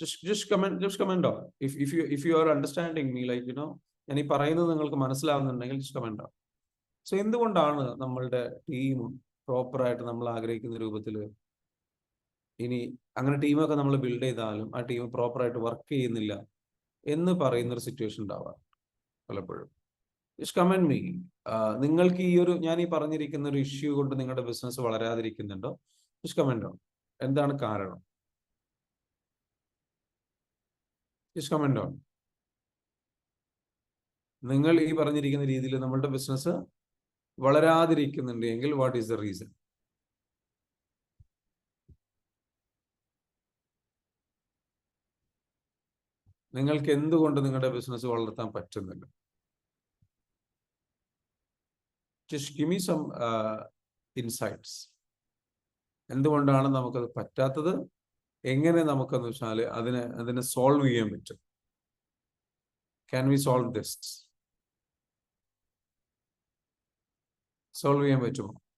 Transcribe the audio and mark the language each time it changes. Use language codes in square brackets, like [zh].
[en] Just comment on if you are understanding me, like [ml] ഞാൻ ഈ പറയുന്നത് നിങ്ങൾക്ക് മനസ്സിലാവുന്നുണ്ടെങ്കിൽ [en] just comment on. [ml] സോ എന്തുകൊണ്ടാണ് നമ്മളുടെ ടീം പ്രോപ്പറായിട്ട് നമ്മൾ ആഗ്രഹിക്കുന്ന രൂപത്തിൽ, ഇനി അങ്ങനെ ടീമൊക്കെ നമ്മൾ ബിൽഡ് ചെയ്താലും ആ ടീം പ്രോപ്പറായിട്ട് വർക്ക് ചെയ്യുന്നില്ല എന്ന് പറയുന്ന ഒരു സിറ്റുവേഷൻ ഉണ്ടാവാം പലപ്പോഴും? [en] Just comment me. [ml] നിങ്ങൾക്ക് ഞാൻ ഈ പറഞ്ഞിരിക്കുന്ന ഒരു ഇഷ്യൂ കൊണ്ട് നിങ്ങളുടെ ബിസിനസ് വളരാതിരിക്കുന്നുണ്ടോ? [en] Just comment on. [ml] എന്താണ് കാരണം? [en] Just comment on. [ml] നിങ്ങൾ ഈ പറഞ്ഞിരിക്കുന്ന രീതിയിൽ നമ്മളുടെ business വളരാതിരിക്കുന്നുണ്ടെങ്കിൽ [en] What is the reason? [ml] നിങ്ങൾക്ക് എന്തുകൊണ്ട് നിങ്ങളുടെ ബിസിനസ് വളർത്താൻ പറ്റുന്നില്ല? [en] Just give me some insights. [ml] എന്തുകൊണ്ടാണ് നമുക്കത് പറ്റാത്തത്? എങ്ങനെ നമുക്കെന്ന് വെച്ചാൽ അതിനെ സോൾവ് ചെയ്യാൻ പറ്റും? [en] Can we solve this? [ml] Solve ചെയ്യാൻ പറ്റുമോ?